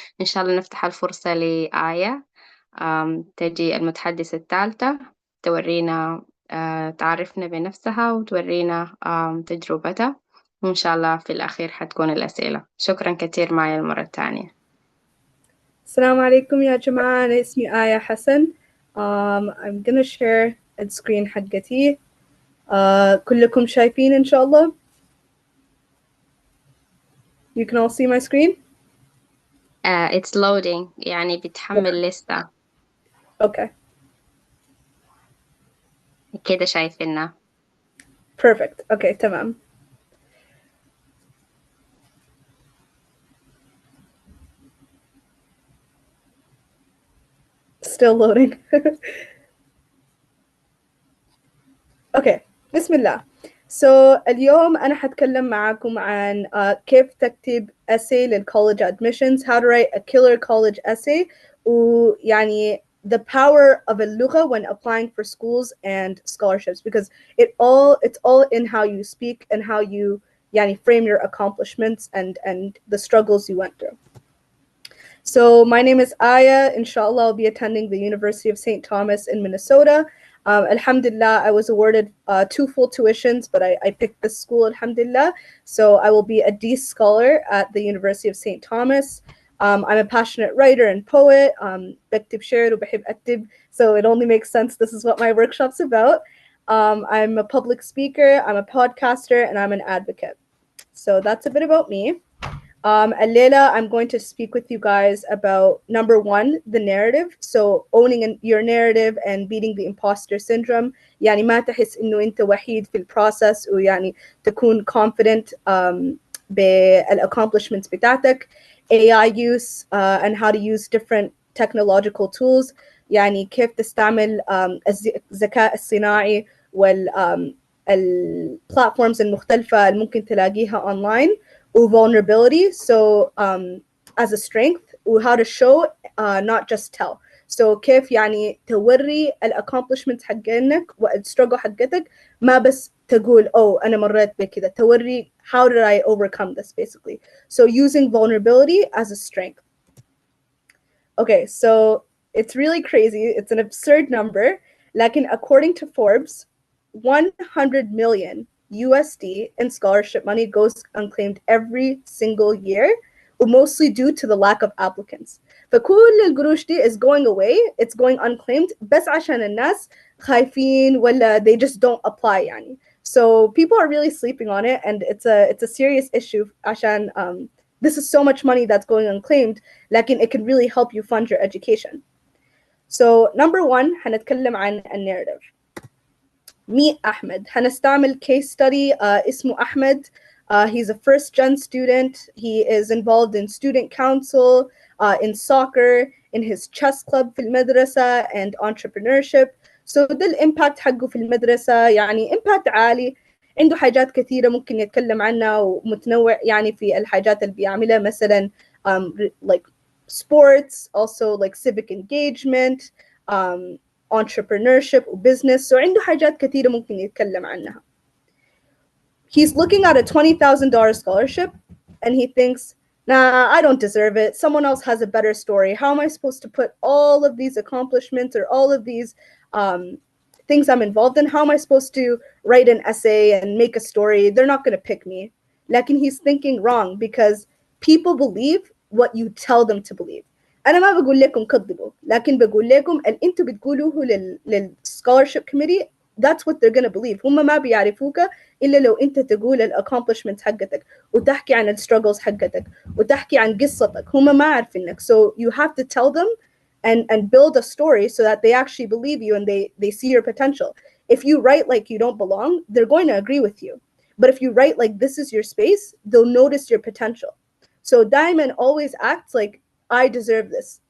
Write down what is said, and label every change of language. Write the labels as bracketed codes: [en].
[ar] إن شاء الله نفتح الفرصة لآية تجي المتحدثة الثالثة تورينا تعرفنا بنفسها وتورينا تجربتها، وإن شاء الله في الأخير حتكون الأسئلة. شكرا كثير مايا المرة الثانية. السلام عليكم يا جماعة، أنا اسمي آية حسن. [en] I'm gonna share السكرين حقتي. [ar] كلكم شايفين إن شاء الله؟ [en] You can all see my screen? It's loading، [ar] يعني بتحمل لسه. [en] Okay. [ar] كده شايفيننا. [en] Perfect. Okay, تمام. Still loading. [ar] Okay, بسم الله. [en] So [ar] اليوم أنا حتكلم معاكم عن كيف تكتب [en] essay للcollege admissions, how to write a killer college essay, ويعني the power of اللغة when applying for schools and scholarships, because it's all in how you speak and how you يعني frame your accomplishments and the struggles you went through. So my name is Aya. Inshallah, I'll be attending the University of St. Thomas in Minnesota. Alhamdulillah, I was awarded 2 full tuitions, but I picked this school, alhamdulillah. So I will be a D scholar at the University of St. Thomas. I'm a passionate writer and poet. [ar] بكتب شعر وبحب أكتب. [en] So it only makes sense this is what my workshop's about. I'm a public speaker, I'm a podcaster, and I'm an advocate. So that's a bit about me. Leila, I'm going to speak with you guys about number 1, the narrative. So owning your narrative and beating the imposter syndrome. [ar] يعني ما تحس إنه أنت وحيد في البروسس، ويعني تكون confident بالaccomplishments بتاعتك. [en] AI use and how to use different technological tools. [ar] يعني كيف تستعمل الذكاء الصناعي والplatforms المختلفة اللي ممكن تلاقيها online. [en] Vulnerability, so as a strength, how to show not just tell. [ar] So كيف يعني توري accomplishments حقنك والstruggle حقتك، ما بس تقول أنا مريت بكذا، توري [en] how did I overcome this basically. So using vulnerability as a strength. Okay, so it's really crazy, it's an absurd number. لكن according to Forbes, 100 million USD in scholarship money goes unclaimed every single year, mostly due to the lack of applicants. [ar] فكل القروش دي [en] is going away, it's going unclaimed [ar] بس عشان الناس خايفين ولا [en] they just don't apply [ar] يعني. [en] So people are really sleeping on it, and it's a serious issue عشان this is so much money that's going unclaimed, لكن it can really help you fund your education. [ar] So number 1 هنتكلم عن الناريتيف. [en] Meet Ahmed. هنستعمل case study اسمه Ahmed. He's a first gen student. He is involved in student council, in soccer, in his chess club [ar] في المدرسة, [en] and entrepreneurship. [ar] So ده الإمباكت حقه في المدرسة، يعني إمباكت عالي. عنده حاجات كثيرة ممكن يتكلم عنها ومتنوع يعني في الحاجات اللي بيعملها، مثلا [en] like sports, also like civic engagement, entrepreneurship [ar] وbusiness. So عنده حاجات كثيرة ممكن يتكلم عنها. [en] He's looking at a $20,000 scholarship and he thinks, nah, I don't deserve it. Someone else has a better story. How am I supposed to put all of these accomplishments or all of these things I'm involved in? How am I supposed to write an essay and make a story? They're not going to pick me. لكن he's thinking wrong, because people believe what you tell them to believe. [ar] أنا ما بقول لكم كذبوا، لكن بقول لكم اللي أنتوا بتقولوه للscholarship committee, [en] that's what they're gonna believe. [ar] هم ما بيعرفوك إلا لو أنت تقول accomplishments حقتك وتحكي عن struggles حقتك وتحكي عن قصتك. هم ما عارفينك. [en] So you have to tell them and build a story so that they actually believe you and they see your potential. If you write like you don't belong, they're going to agree with you. But if you write like this is your space, they'll notice your potential. So Diamond always acts like, I deserve this.